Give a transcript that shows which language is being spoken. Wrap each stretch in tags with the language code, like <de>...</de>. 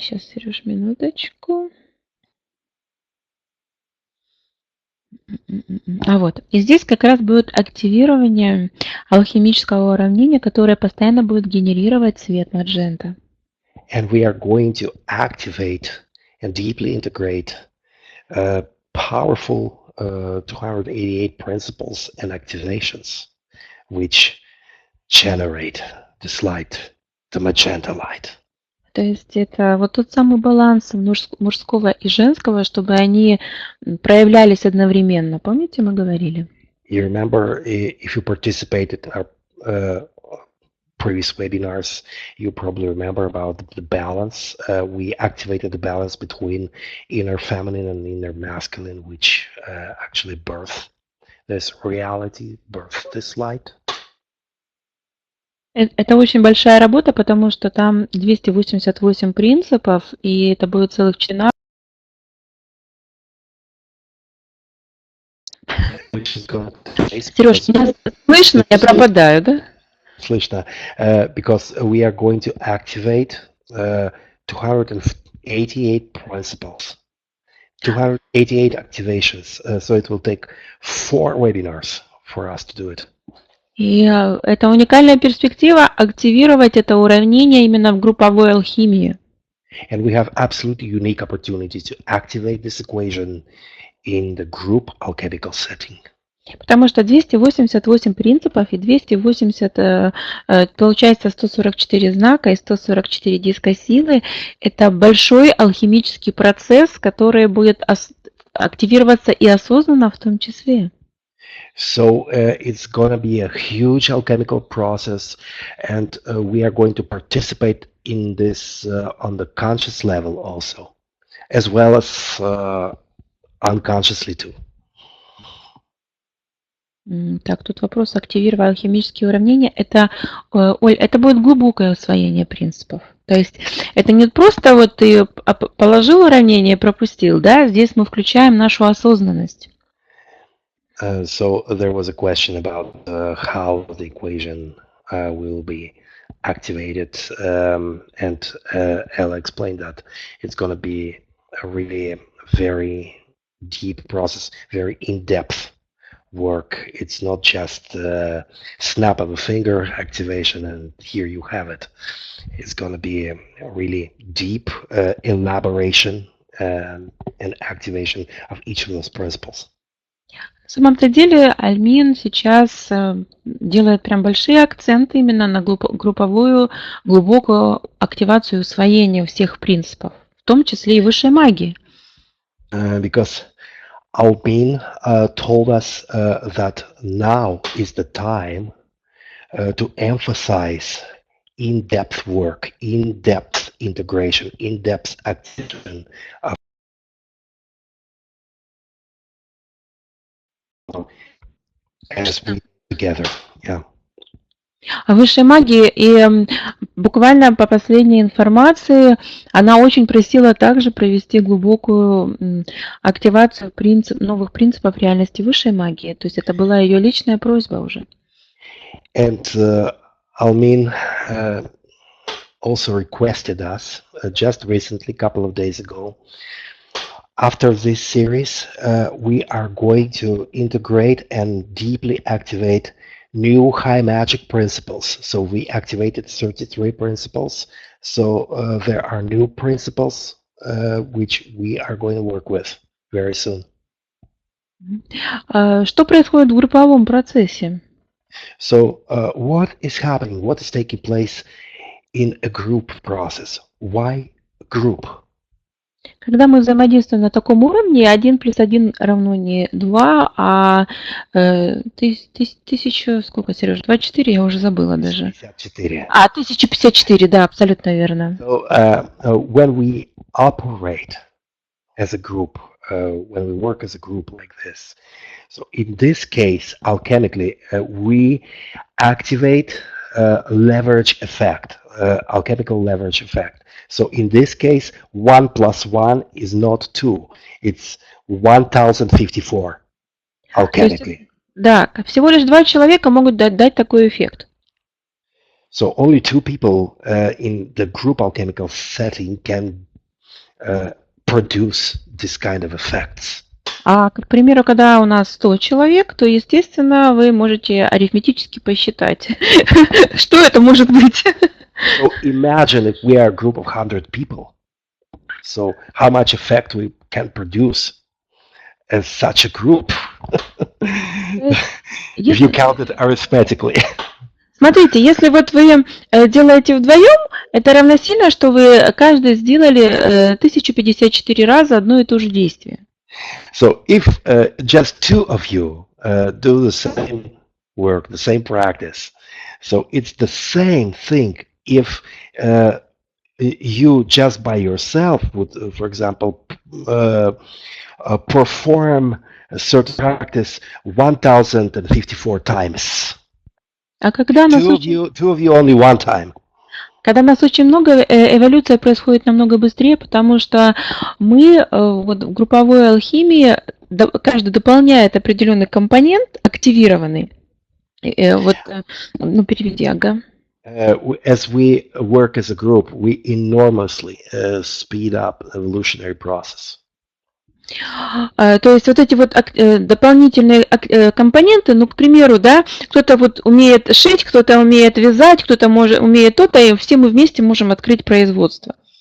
<ru>Сейчас, Сереж, минуточку. А вот, и здесь как раз будет активирование алхимического уравнения, которое постоянно будет генерировать свет маджента.</ru> <en>And we are going to activate and deeply integrate powerful 288 principles and activations, which generate this light, the magenta light.</en> <ru>То есть это вот тот самый баланс мужского и женского, чтобы они проявлялись одновременно. Помните, мы говорили?</ru> <en>You remember, if you participated in our previous webinars, you probably remember about the balance. We activated the balance between inner feminine and inner masculine, which actually birthed this reality, birthed this light.</en> <ru>Это очень большая работа, потому что там 288 принципов, и это будет целых 14. Сереж, меня слышно? Я пропадаю, да? Слышно.</ru> <en>Because we are going to activate 288 principles, 288 activations. So it will take 4 webinars for us to do it.</en> <ru>И это уникальная перспектива активировать это уравнение именно в групповой алхимии.</ru> <en>And we have absolutely unique opportunity to activate this equation in the group alchemical setting.</en> <ru>Потому что 288 принципов и 280, получается 144 знака и 144 диска силы. Это большой алхимический процесс, который будет активироваться и осознанно в том числе.</ru> <en>So it's going to be a huge alchemical process, and we are going to participate in this on the conscious level also, as well as unconsciously too.</en> <ru>Так, тут вопрос: активировать алхимические уравнения. Это, Оль, это будет глубокое усвоение принципов. То есть это не просто вот ты положил уравнение и пропустил, да? Здесь мы включаем нашу осознанность.</ru> <en>So there was a question about how the equation will be activated, and Ella explained that it's going to be a really very deep process, very in-depth work. It's not just snap of a finger activation and here you have it. It's going to be a really deep elaboration and activation of each of those principles.</en> <ru>На самом-то деле Альмин сейчас делает прям большие акценты именно на групповую, глубокую активацию и усвоение всех принципов. в том числе и высшей магии.</ru> <en>Because Альмин told us that now is the time to emphasize in-depth work, in-depth integration, in-depth activation as we together. Yeah.</en> <ru>Высшей магии, и буквально по последней информации она очень просила также провести глубокую активацию новых принципов реальности высшей магии. То есть это была ее личная просьба уже.</ru> <en>And Альмин also requested us just recently, a couple of days ago, after this series, we are going to integrate and deeply activate new high magic principles. So we activated 33 principles. So there are new principles which we are going to work with very soon.</en> <ru>Что происходит в групповом процессе?</ru> <en>So what is happening? What is taking place in a group process? Why group?</en> <ru>Когда мы взаимодействуем на таком уровне, 1 плюс 1 равно не 2, а 1000, сколько, Сереж, 24, я уже забыла даже. 54. 1054, да, абсолютно верно.</ru> <en>So when we operate as a group, when we work as a group like this, so in this case, alchemically, we activate leverage effect, alchemical leverage effect. So in this case, 1 plus 1 is not 2, it's 1054 alchemically.</en> <ru>Да, всего лишь 2 человека могут дать такой эффект.</ru> <en>So only 2 people in the group alchemical setting can produce this kind of effects.</en> <ru>А, к примеру, когда у нас 100 человек, то, естественно, вы можете арифметически посчитать, что это может быть.</ru> <en>So imagine if we are a group of 100 people. So how much effect we can produce as such a group if you count it arithmetically.</en> <ru>Смотрите, если вот вы делаете вдвоем, это равносильно, что вы каждый сделали 1054 раза одно и то же действие.</ru> <en>So if just 2 of you do the same work, the same practice, so it's the same thing if you just by yourself would, for example, perform a certain practice 1054 times.</en> <ru>А когда нас</ru> <en>Two of you only one time.</en> <ru>Когда нас очень много, эволюция происходит намного быстрее, потому что мы вот, в групповой алхимии, каждый дополняет определенный компонент, активированный. Вот, ну, переведи, ага.</ru> <en>As we work as a group, we enormously speed up the evolutionary process.</en> <ru>То есть вот эти вот дополнительные компоненты, ну, к примеру, да, кто-то вот умеет шить, кто-то умеет вязать, кто-то умеет то-то, и все мы вместе можем открыть производство.</ru>